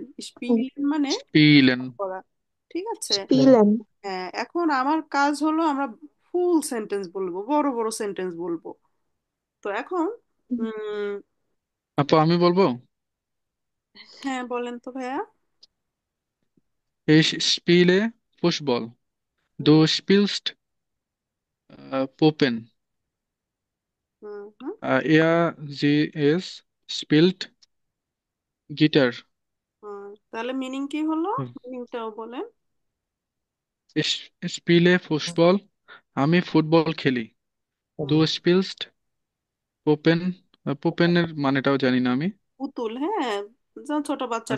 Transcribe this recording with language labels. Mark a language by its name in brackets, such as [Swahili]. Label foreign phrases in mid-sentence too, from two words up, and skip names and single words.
[Bangla] স্পিলেন মানে [German] spielen. [Bangla] করা। ঠিক আছে, [German] স্পিলেন। [Bangla] হ্যাঁ, এখন আমার কাজ হলো আমরা ফুল সেন্টেন্স বলবো, বড় বড় সেন্টেন্স বলবো। তো এখন উম আপু আমি বলবো, হ্যাঁ বলেন তো ভাইয়া। [German] ich spiele Fußball. Du spielst Puppen. হুম। ARGS spelled guitar. [Bangla] তাহলে মিনিং কি হলো, মিনিংটাও বলেন। [German] spiele Fußball, [Bangla] আমি ফুটবল খেলি। [German] Du spielst Puppen, [Bangla] পোপেনের মানেটাও জানি না আমি। পুতুল, হ্যাঁ, যা ছোট বাচ্চারা